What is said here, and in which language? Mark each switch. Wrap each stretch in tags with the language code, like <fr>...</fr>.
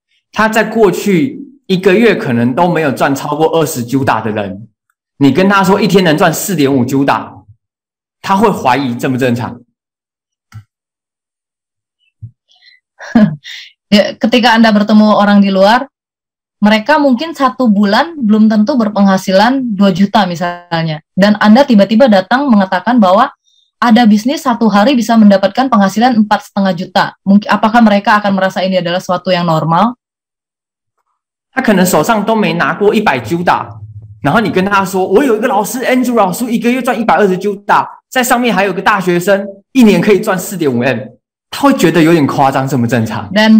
<zh>他在过去1个月可能都没有赚超过20 juta 的人，你跟他说一天能赚4.5 juta， 他会怀疑正不正常？</zh> <id>Ketika Anda bertemu orang di luar, mereka mungkin 1 bulan belum tentu berpenghasilan 2 juta misalnya, dan Anda tiba-tiba datang mengatakan bahwa ada bisnis 1 hari bisa mendapatkan penghasilan 4,5 juta. Mungkin apakah mereka akan merasa ini adalah suatu yang normal?</id> <zh>他可能手上都没拿过100 juta， 然后你跟他说，我有一个老师 Andrew 老师1个月赚120 juta， 在上面还有个大学生1年可以赚 4.5 M， 他会觉得有点夸张，正不正常？</zh>